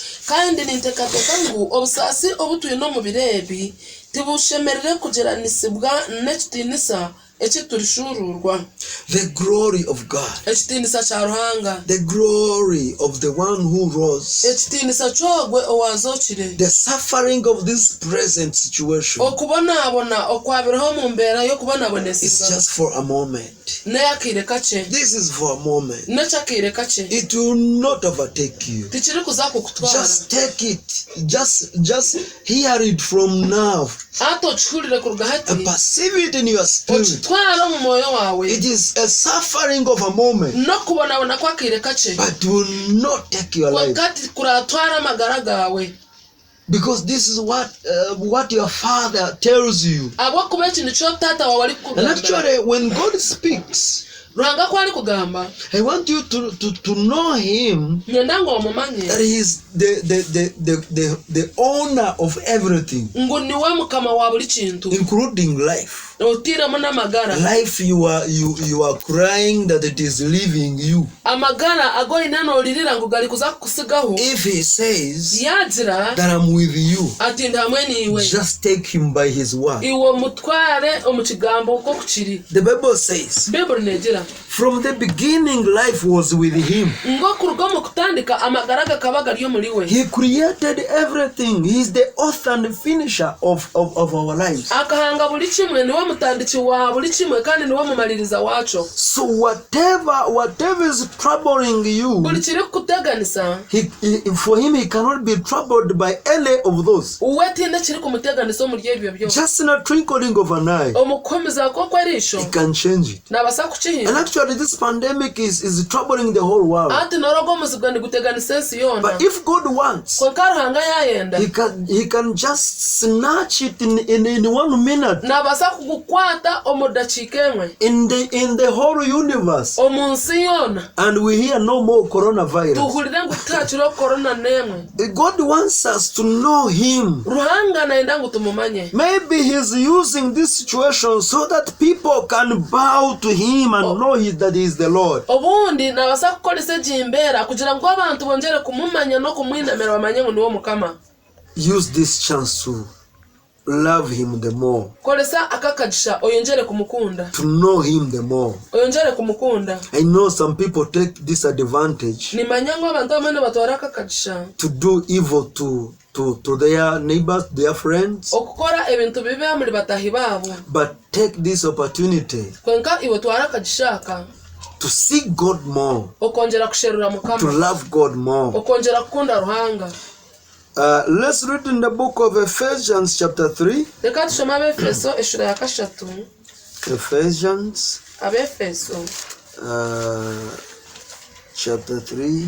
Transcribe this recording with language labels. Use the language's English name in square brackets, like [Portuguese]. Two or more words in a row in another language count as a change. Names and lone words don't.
[Nyankole] Kandi nintekateka ngu obusasi obutwine omu bireebi tibushemerere kugeranisibwa n'ekitinisa ekiturishururwa [English] the glory of God, [Nyankole] ekitiinisa kya Ruhanga, [English] the glory of the one who rose, [Nyankole] ekitiinisa ky'ogwe owazookire, [English] the suffering of this present situation [Nyankole] okubonaabona okwabiraho mu mbeera [English] is [Nyankole] y'okubonabonesibwa [English] just for a moment. [Nyankole] n'eyakiire kakye, [English] This is for a moment. [Nyankole] n'ekyakiire kakye, [English] It will not overtake you. [Nyankole] tikiri kuza kukutwara. [English] Just take it. Just hear it from now [Nyankole] Ate okihulire kuruga hati, [English] and perceive it in your spirit. [Nyankole] okitware omu mwoyo waawe, [English] It is a suffering of a moment, [Nyankole] n'okubonabona kwakiire kakye, [English] but will not take your life. [Nyankole] kwakati kuratwara amagara gawe, [English] Because this is what your father tells you. [Nyankole] habwokuba eki nikyo taata wawe ari [English] And [Nyankole] kukugambira. [English] actually, when God speaks, [Nyankole] Ruhanga kwari kugamba, [English] I want you to know Him, [Nyankole] nyenda ngo omumanye [English] that He is the owner of everything, [Nyankole] ngu niwe mukama wa buli kintu, [English] including life. [Nyankole] otiiremu n'amagara. [English] Life you are crying that it is leaving you. [Nyankole] Amagara agoyina n'olirira ngu gali kuza kukusigaho, [English] If He says [Nyankole] yagira [English] that I'm with you, [Nyankole] ati ndi hamwe niiwe, [English] just take Him by His word. [Nyankole] iwe mutware omu kigambo uko kukiri. [English] The Bible says, [Nyankole] Bibuli negira [English] from the beginning life was with Him. [Nyankole] ngo kuruga omu kutandika amagara gakaba gari omuri we. [English] He created everything. He is the author and finisher of our lives. [Nyankole] Akahanga buli kimwe, niwe mutandiki wa buli kimwe kandi niwe mumaliriza wakyo. [English] So whatever is troubling you, [Nyankole] Buli kiri kukuteganisa, [English] for Him He cannot be troubled by any of those. [Nyankole] uwe tiine kiri kumuteganisa omuri ebyo byose. [English] Just in a twinkling of an eye, [Nyankole] Omukumiza kw'okwerisho [English] He can change it. [Nyankole] nabasa [English] And [Nyankole] kukihinda. [English] actually this pandemic is troubling the whole world. [Nyankole] Ati norogo omuzigwa niguteganisa ensi yoona. [English] But if God wants, [Nyankole] Kwonka Ruhanga yayenda, [English] He can just snatch it in 1 minute. [Nyankole] nabasa kugukwata omu dakiika emwe [English] In the whole universe, [Nyankole] omu nsi yoona, [English] and we hear no more coronavirus. [Nyankole] tuhulire ngu tutakiriho korona n'emwe. [English] God wants us to know Him. [Nyankole] Ruhanga nayenda ngu tumumanye. [English] Maybe He's using this situation so that people can bow to Him and know that He is the Lord. [Nyankole] Obundi nabasa kukolesa egi mbeera kugira ngu abantu bongere kumumanya n'okumwinamira bamanye ngu niwe mukama. [English] Use this chance to love Him the more, [Nyankole] Kolesa akakagisha oyongere kumukunda, [English] to know Him the more. [Nyankole] oyongere kumukunda. [English] I know some people take this advantage [Nyankole] Nimanya ngu abantu bamwe batwara akakagisha [English] to do evil to their neighbors, their friends, [Nyankole] okukora ebintu bibi muri batahi babo. [English] but take this opportunity [Nyankole] Kwenka iwe twara akagishaka [English] to seek God more, [Nyankole] okongera kusherura [English] to [Nyankole] mukama, [English] love God more. [Nyankole] okongera kukunda Ruhanga. [English] Let's read in the book of Ephesians chapter 3. [Nyankole] Reka tushome Abefeso eshura ya kashatu. [English] Ephesians [Nyankole] Abefeso [English] chapter 3.